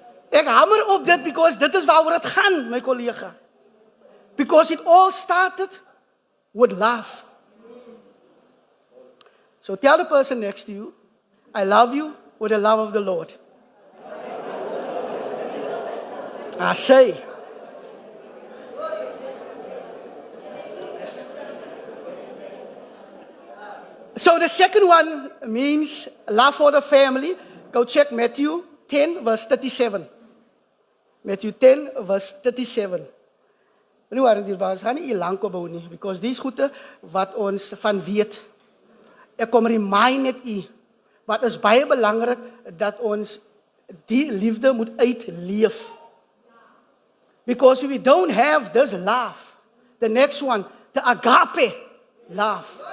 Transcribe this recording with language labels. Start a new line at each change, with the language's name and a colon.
Afrikaans: Ek hamer op dit because dit is waaroor dit gaan, my kollega.
English: Because it all started with love. So tell the person next to you, I love you with the love of the Lord. I say. So the second one means love for the family. Go check Matthew 10 verse 37. Matthew 10 verse 37.
Afrikaans: Nou waren die baas gaan nie lank opbou nie, because dis goede wat ons van weet. Ek kom remind net u wat is baie belangrik dat ons die liefde moet uitleef.
English: Because if we don't have this love, the next one, the agape love.